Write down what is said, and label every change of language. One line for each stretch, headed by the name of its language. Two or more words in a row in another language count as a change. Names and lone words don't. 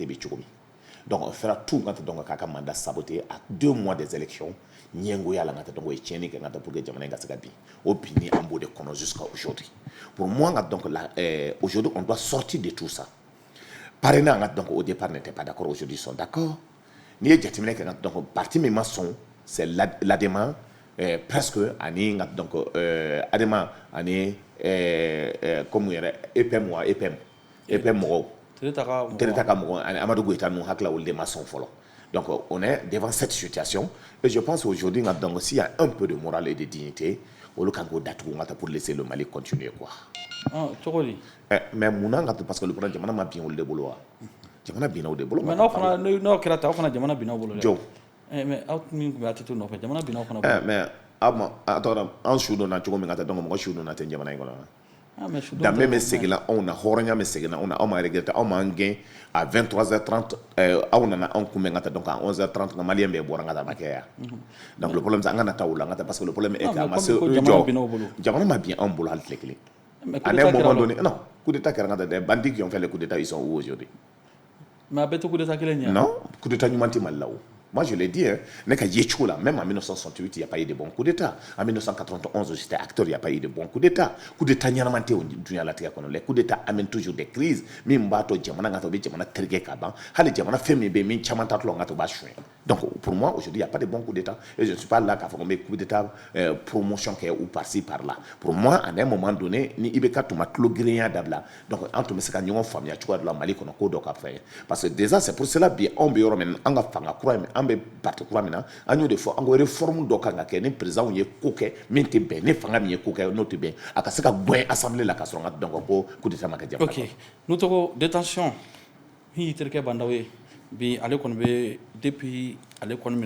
Bambara: bɛ cogo min
French: donc on fera tout
Bambara: ka taa donc k'a ka
French: mandat saboter à 2 mois des élections
Bambara: ɲɛngoya la ka taa donc o ye tiɲɛni kɛ ka taa
French: pour que
Bambara: jamana in ka se ka bin o binni an b'o de kɔnɔ
French: jusqu'à aujourd'hui pour moi donc aujourd'hui on doit sortir de tout ça parrainage donc au départ n'était pas d'accord aujourd'hui ils sont d'accord
Bambara: n'i ye jateminɛ kɛ donc parti min ma sɔn
French: c'est l'ADEMA presque
Bambara: ani donc ADEMA ani comme yɛrɛ EPM wa EPM mɔgɔw Tereta ka mɔgɔ ani Amadou Goïta ninnu hakili la olu de ma sɔn fɔlɔ
French: donc on est devant cette situation et je pense aujourd'hui donc s'il y a un peu de morale et de dignité
Bambara: olu kan k'o datugu ka taa
French: pour laisser le Mali continuer quoi
Bambara: cogo di mais mun na
French: parce que le problème
Bambara: jamana ma bin olu de bolo wa jamana binna o de bolo mais n'aw fana n'aw kɛra tan aw fana jamana binna aw bolo dɛ jo mais aw min tun bɛ ATT nɔfɛ jamana binna aw fana bolo mais a tɔgɔ an su donna cogo min ka taa donc mɔgɔ su donna tɛ jamana in kɔnɔ danbe bɛ segin na anw na hɔrɔnya bɛ segin na anw na anw ma regretter anw m'an gɛn
French: à 23h30
Bambara: aw nana anw kunbɛn ka taa donc
French: à 11h30
Bambara: nka maliyɛn bɛɛ bɔra n ka taa ma kɛ yan
French: donc le problème c'est
Bambara: an kana taa o la n ka taa
French: parce que le problème est que
Bambara: a ma se jɔ jamana ma bin anw bolo hali tile kelen
French: à un moment donné non coup d'état
Bambara: kɛra n ka taa dɛ
French: bandits qui ont fait le coup d'état ils sont où aujourd'hui
Bambara: mais a bɛɛ tɛ
French: coup d'état
Bambara: kelen ɲɛ
French: non coup d'état
Bambara: ɲuman tɛ Mali la o
French: moi je l'ai dit hein, même en 1968 il n'y a pas eu de bon coup d'état en 1991 j'étais acteur il n'y a pas eu de bon coup d'état
Bambara: ɲɛnaman tɛ o dunya latigɛ kɔnɔ
French: les coups d'état amènent toujours des crises
Bambara: min b'a to jamana ka taa o bɛ jamana terikɛ ka ban hali jamana fɛn min bɛ yen min caman tatɔ ka taa o b'a suɲɛ
French: donc pour moi aujourd'hui il n'y a pas de bon coup d'état et je ne suis pas là
Bambara: k'a fɔ ko n bɛ
French: coup d'état
Bambara: promotion kɛ
French: ou par-ci par-là pour moi à un moment donné
Bambara: ni i bɛ ka tuma tulo girenya dabila donc an tun bɛ se ka ɲɔgɔn faamuya cogoya dɔ la Mali kɔnɔ ko dɔ ka fɛ
French: parce que déjà c'est pour cela
Bambara: bi anw bɛ yɔrɔ min an ka fanga kura min an bɛ parti kura min na an y'o de fɔ an ko réforme dɔ kan ka kɛ ni président ye ko kɛ min tɛ bɛn ni fanga min ye ko kɛ n'o tɛ bɛn a ka se ka gɛn assemblée la ka sɔrɔ an ka dɔn ko
French: coup d'état
Bambara: ma kɛ jamana ok n'o tɔgɔ détention min y'i terikɛ bandaw ye bi ale kɔni bɛ depuis ale kɔni minɛna ka bɔ